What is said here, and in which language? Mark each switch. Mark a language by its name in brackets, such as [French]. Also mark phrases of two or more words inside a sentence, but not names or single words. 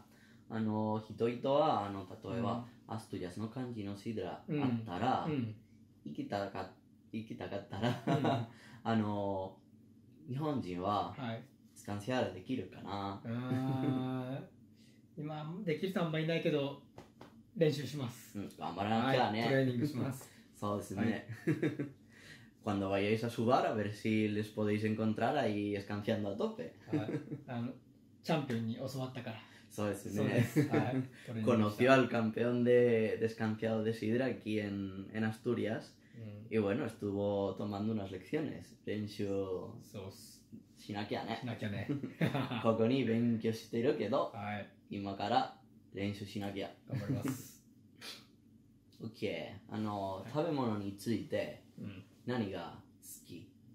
[Japanese] 人々は例えば、アストリアスの感じのシードラあったら、行きたかったら、日本人はスカンシアールできるかな？今できる人あんまりいないけど練習します。頑張らなきゃね。トレーニングします。そうですね。 [Spanish] Cuando vayáis a su bar, a ver si les podéis encontrar ahí escanciando a tope. [Japanese] チャンピオンに教わったから。そうですね。 [Spanish] Conoció al campeón de escanciado de sidra aquí en Asturias. Y bueno, estuvo tomando unas lecciones. [Japanese] 練習しなきゃね。ここに勉強してるけど、今から練習しなきゃ。頑張ります。 OK。食べ物について何が好き？